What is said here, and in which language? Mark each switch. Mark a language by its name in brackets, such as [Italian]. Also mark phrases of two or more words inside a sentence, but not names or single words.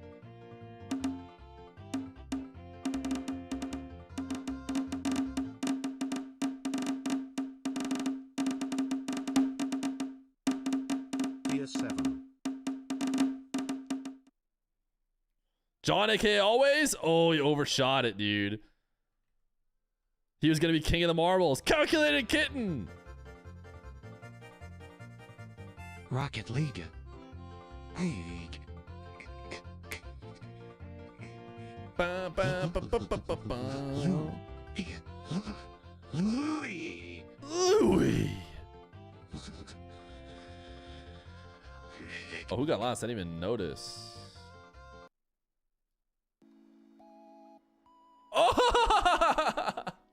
[English] Tier 7. John, aka always? Oh, you overshot it, dude. He was gonna be king of the marbles. Calculated kitten. Rocket League. Ba, ba, ba, ba, ba, ba, ba. Louis. Louis. Oh, who got last? I didn't even notice. Oh!